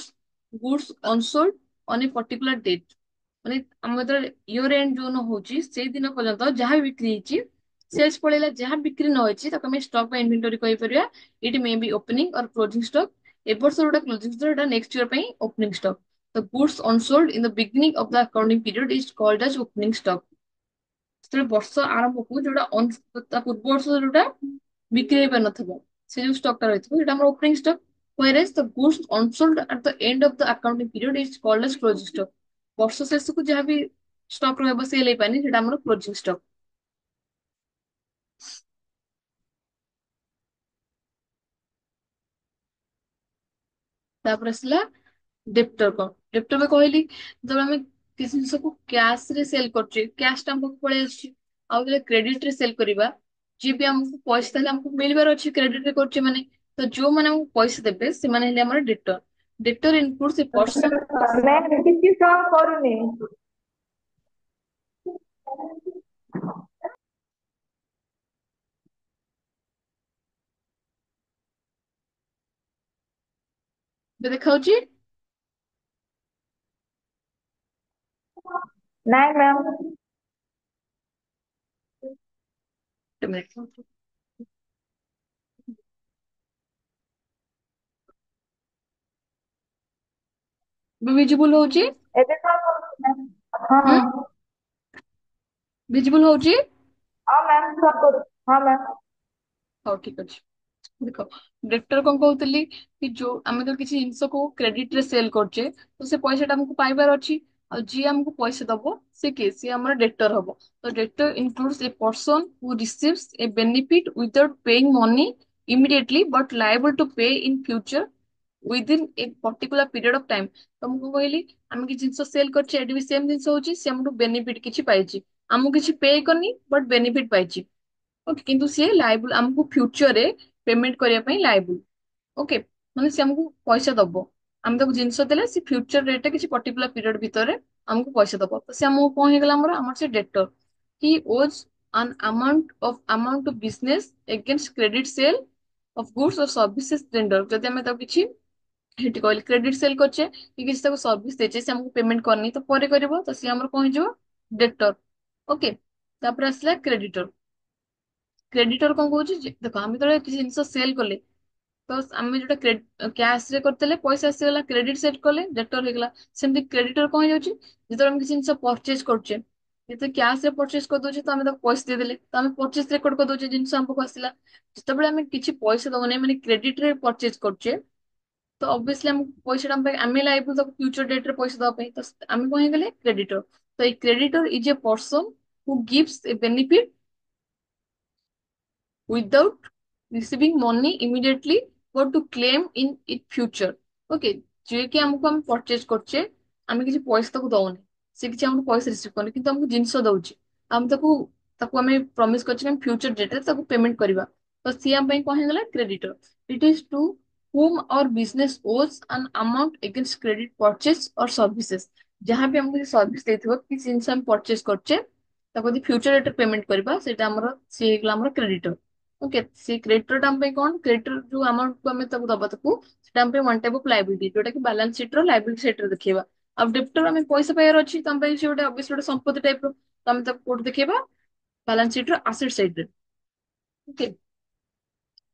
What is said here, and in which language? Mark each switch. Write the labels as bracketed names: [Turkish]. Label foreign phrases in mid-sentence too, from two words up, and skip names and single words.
[English] goods unsold on a particular date [Odia] ମାନେ ଆମ ଯେତେବେଳେ [English] year end [Odia] ଯୋଉ ନ ହଉଛି ସେଇ ଦିନ ପର୍ଯ୍ୟନ୍ତ ଯାହା ବି ବିକ୍ରି ହେଇଛି ସେଲ୍ସ ପଳେଇଲା ଯାହା ବିକ୍ରି ନ ହେଇଛି ତାକୁ ଆମେ ଷ୍ଟକ୍ ବା ଇନଭେଣ୍ଟୋରି କହିପାରିବା [English] it may be opening or closing stock [Odia] ଏ ବର୍ଷ ଯୋଉଟା [English] closing stock [Odia] ଏଟା [English] next year [Odia] ପାଇଁ [English] opening stock the goods unsold in the beginning of the accounting period is called as opening stock [Odia] ଯେତେବେଳେ ବର୍ଷ ଆରମ୍ଭକୁ ଯୋଉଟା ତା ପୂର୍ବ ବର୍ଷ ଯୋଉଟା ବିକ୍ରି ହେଇପାରିନଥିବ ସେ ଯୋଉ ଷ୍ଟକ୍ ଟା ରହିଥିବ ସେଇଟା ଆମର [English] opening stock whereas the goods unsold at the end of the accounting period is called as closing stock [Odia] ବର୍ଷ ଶେଷକୁ ଯାହା ବି ଷ୍ଟକ୍ ରହିବ ସେଲ୍ ହେଇପାରନି ସେଇଟା ଆମର [English] closing stock [Odia] ତାପରେ ଆସିଲା ଡେପ୍ଟର କଣ ଡେପ୍ଟର ବି କହିଲି ଯେତେବେଳେ ଆମେ କିଛି ଜିନିଷକୁ କ୍ୟାଶ ରେ ସେଲ କରୁଛେ କ୍ୟାଶ ଟା ଆମ ପାଖକୁ ପଳେଇ ଆସୁଛି ଆଉ ଯେତେବେଳେ କ୍ରେଡିଟ ରେ ସେଲ କରିବା ଯିଏ ବି ଆମକୁ ପଇସା ତାହେଲେ ଆମକୁ ମିଳିବାର ଅଛି କ୍ରେଡିଟ ରେ କରୁଛେ ମାନେ ତ ଯୋଉମାନେ ଆମକୁ ପଇସା ଦେବେ ସେମାନେ ହେଲେ ଆମର ଡେଟର [English] debtor includes a person [Hindi] मैं किसी काम करूनी [Odia] ଦେଖାଉଛି [Hindi] नहीं मैम [Odia] ଗୋଟେ ମିନିଟ୍ ଭିଜିବୁଲ ହଉଛି [Hindi] ଏବେ काम करूनी मैम हाँ [Odia] ହୁଁ [Hindi] हाँ [Odia] ଭିଜିବୁଲ ହଉଛି [Hindi] हाँ मैम सब करूँ हाँ मैम [Odia] ହଉ ଠିକ ଅଛି ଦେଖ ଡେଟର କଣ କହୁଥିଲି କି ଯୋଉ ଆମେ ତ କିଛି ଜିନିଷକୁ କ୍ରେଡିଟ ରେ ସେଲ କରୁଛେ ତ ସେ ପଇସା ଟା ଆମକୁ ପାଇବାର ଅଛି ଆଉ ଯିଏ ଆମକୁ ପଇସା ଦବ ସେ କିଏ ସିଏ ଆମର ଡେଟର ହବ ତ [English] debtor includes a person who receives a benefit without paying money immediately but liable to pay in future within a particular period of time [Odia] ତ ମୁଁ କଣ କହିଲି ଆମେ କିଛି ଜିନିଷ ସେଲ କରିଛେ ଏଠି ବି ସେମ ଜିନିଷ ହଉଛି ସେ ଆମଠୁ ବେନିଫିଟ କିଛି ପାଇଛି ଆମକୁ କିଛି ପେ କରିନି [English] but benefit [Odia] ପାଇଛି ଓକେ କିନ୍ତୁ ସିଏ ଲାଇବୁଲ ଆମକୁ ଫ୍ୟୁଚରରେ ପେମେଣ୍ଟ କରିବା ପାଇଁ ଲାଇବୁଲ ଓକେ ମାନେ ସେ ଆମକୁ ପଇସା ଦବ ଆମେ ତାକୁ ଜିନିଷ ଦେଲେ ସେ ଫ୍ୟୁଚର ରେଟରେ କିଛି [English] particular period [Odia] ଭିତରେ ଆମକୁ ପଇସା ଦବ ତ ସେ ଆମକୁ କଣ ହେଇଗଲା ଆମର ସେ ଡେଟର [English] he owes an amount to business against credit sale of goods or services render [Odia] ଯଦି ଆମେ ତାକୁ କିଛି ସେଠି କହିଲି [English] credit sale [Odia] କରୁଛେ କି କିଛି ତାକୁ ସର୍ଭିସ ଦେଇଛେ ସେ ଆମକୁ ପେମେଣ୍ଟ କରିନି ତ ପରେ କରିବ ତ ସିଏ ଆମର କଣ ହେଇଯିବ ଡେଟର ଓକେ ତାପରେ ଆସିଲା କ୍ରେଡିଟର କ୍ରେଡିଟର କଣ କହୁଛି ଦେଖ ଆମେ ଯେତେବେଳେ କିଛି ଜିନିଷ ସେଲ କଲେ ତ ଆମେ ଯୋଉଟା କ୍ୟାଶ ରେ କରିଦେଲେ ପଇସା ଆସିଗଲା କ୍ରେଡିଟ ସେଟ କଲେ ଡେଟର ହେଇଗଲା ସେମିତି କ୍ରେଡିଟର କଣ ହେଇଯାଉଛି ଯେତେବେଳେ ଆମେ କିଛି ଜିନିଷ ପରଚେଜ କରୁଛେ ଯେତେବେଳେ କ୍ୟାଶ ରେ ପରଚେଜ କରିଦଉଛେ ତ ଆମେ ତାକୁ ପଇସା ଦେଇଦେଲେ ତ ଆମେ [English] purchase record [Odia] କରିଦଉଛେ ଜିନିଷ ଆମ ପାଖକୁ ଆସିଲା ଯେତେବେଳେ ଆମେ କିଛି ପଇସା ଦବନି ମାନେ କ୍ରେଡିଟ ରେ ପରଚେଜ କରୁଛେ ତ ଅବଭିୟସଲି ଆମକୁ ପଇସା ଟା ଆମେ ଲାଇବୁ ତାକୁ [English] future date [Odia] ରେ ପଇସା ଦବା ପାଇଁ ତ ଆମେ କଣ ହେଇଗଲେ କ୍ରେଡିଟର ତ ଏଇ [English] creditor is a person who gives a benefit without receiving money immediately but to claim in it future okay [Odia] ଯିଏ କି ଆମକୁ ଆମେ ପରଚେଜ କରୁଛେ ଆମେ କିଛି ପଇସା ତାକୁ ଦଉନେ ସେ କିଛି ଆମକୁ ପଇସା ରିସିଭ କରୁନି କିନ୍ତୁ ଆମକୁ ଜିନିଷ ଦଉଛି ଆମେ ତାକୁ ତାକୁ ଆମେ ପ୍ରମିସ କରିଛେ ଆମେ ଫ୍ୟୁଚର ଡେଟରେ ତାକୁ ପେମେଣ୍ଟ କରିବା ତ ସିଏ ଆମ ପାଇଁ କଣ ହେଇଗଲା [English] creditor it is to whom our business owes an amount against credit purchase or services [Odia] ଯାହା ବି ଆମକୁ ସର୍ଭିସ ଦେଇଥିବ କିଛି ଜିନିଷ ଆମେ ପରଚେଜ କରୁଛେ ତାକୁ ଯଦି ଫ୍ୟୁଚର ଡେଟରେ ପେମେଣ୍ଟ କରିବା ସେଇଟା ଆମର ସିଏ ହେଇଗଲା ଆମର କ୍ରେଡିଟର ଓକେ ସେ କ୍ରେଡିଟର ଟା ଆମ ପାଇଁ କଣ କ୍ରେଡିଟର ଯୋଉ ଆମାଉଣ୍ଟ କୁ ଆମେ ତାକୁ ଦବା ତାକୁ ସେଟା ଆମ ପାଇଁ [English] one type of liability [Odia] ଯୋଉଟା କି [English] balance sheet [Odia] ର [English] liability side [Odia] ରେ ଦେଖେଇବା ଆଉ ଡେପ୍ଟର ଆମେ ପଇସା ପାଇବାର ଅଛି ତ ଆମ ପାଇଁ ସେ ଗୋଟେ ଅବଶ୍ୟ ଗୋଟେ ସମ୍ପତ୍ତି ଟାଇପ ର ତ ଆମେ ତାକୁ କୋଉଠି ଦେଖେଇବା [English] balance sheet [Odia] ର [English] asset side [Odia] ରେ ଓକେ